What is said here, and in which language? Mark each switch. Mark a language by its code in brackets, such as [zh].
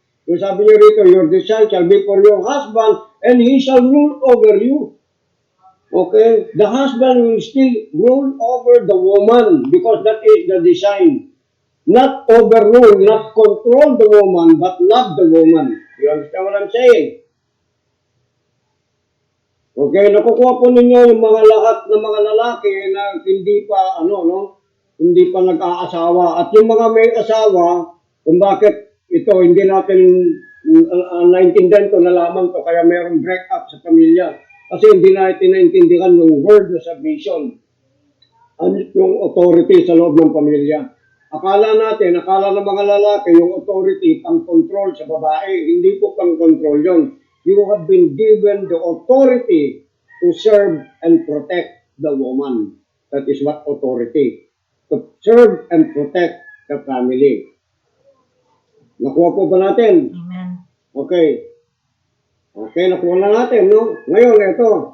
[tl] Yung sabi nyo rito, [en] your desire shall be for your husband and he shall rule over you. Okay? The husband will still rule over the woman because that is the design. Not overrule, not control the woman, but love the woman. You understand what I'm saying? [tl] Okay, nakukuha po ninyo yung mga lahat ng mga lalaki na hindi pa, hindi pa nag-aasawa. At yung mga may asawa, kung bakit ito, hindi natin naintindihan to, nalaman to, kaya mayroong break up sa pamilya. Kasi hindi natin naintindihan yung word na submission. Yung authority sa loob ng pamilya. Akala ng mga lalaki, yung authority, pang-control sa babae. Hindi po pang-control yun. [en] You have been given the authority to serve and protect the woman. That is what authority. To serve and protect the family. [tl] Nakuha po ba natin? Amen. Okay. Okay, nakuha na natin, no? Ngayon, ito.